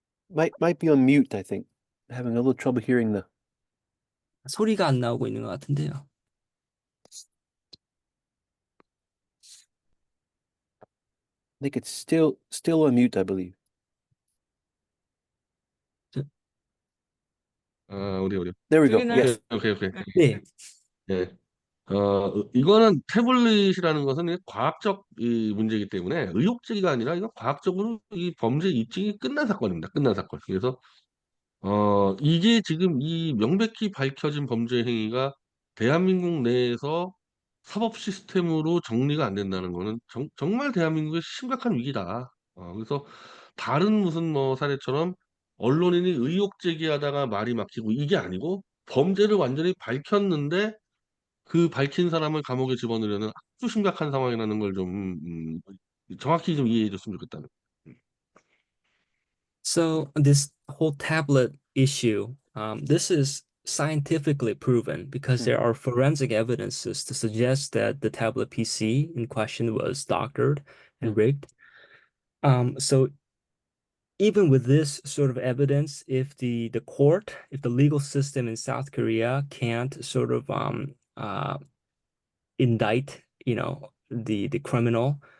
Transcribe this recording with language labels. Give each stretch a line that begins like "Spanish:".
English: Might be on mute, I think. Having a little trouble hearing the
Korean: 소리가 안 나오고 있는 것 같은데요.
English: I think it's still on mute, I believe.
Korean: 어디.
English: There we go.
Korean: 들리나요?
English: Yes. 오케이.
Korean: 네. 예. 이거는 태블릿이라는 것은 과학적 이 문제이기 때문에 의혹제기가 아니라 이건 과학적으로 이 범죄 입증이 끝난 사건입니다. 끝난 사건. 그래서 이게 지금 이 명백히 밝혀진 범죄 행위가 대한민국 내에서 사법 시스템으로 정리가 안 된다는 거는 정말 대한민국의 심각한 위기다. 그래서 다른 무슨 뭐 사례처럼 언론인이 의혹 제기하다가 말이 막히고 이게 아니고 범죄를 완전히 밝혔는데 그 밝힌 사람을 감옥에 집어넣으려는 아주 심각한 상황이라는 걸 좀 정확히 좀 이해해 줬으면 좋겠다는.
English: So this whole tablet issue, this is scientifically proven because there are forensic evidences to suggest that the tablet PC in question was doctored and rigged. So even with this sort of evidence, if the court, if the legal system in South Korea can't sort of indict, the criminal,